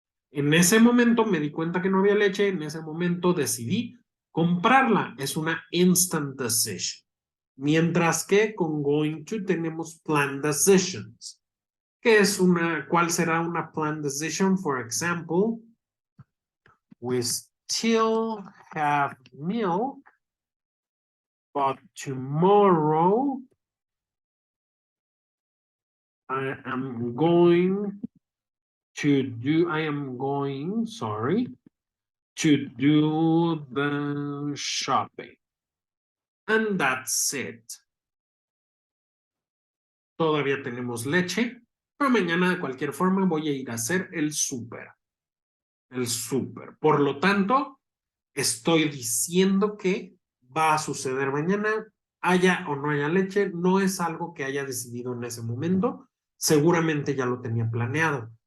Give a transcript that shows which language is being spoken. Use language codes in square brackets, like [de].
[es] En ese momento me di cuenta que no había leche. En ese momento decidí comprarla. Es una instant decision. Mientras que con going to tenemos planned decisions. ¿Cuál será una planned decision? [en] For example, we still have milk, but tomorrow I am going to do, sorry, to do the shopping. And that's it. [es] Todavía tenemos leche, pero mañana de cualquier forma voy a ir a hacer el súper. El súper. Por lo tanto, estoy diciendo que va a suceder mañana, haya o no haya leche, no es algo que haya decidido en ese momento, seguramente ya lo tenía planeado.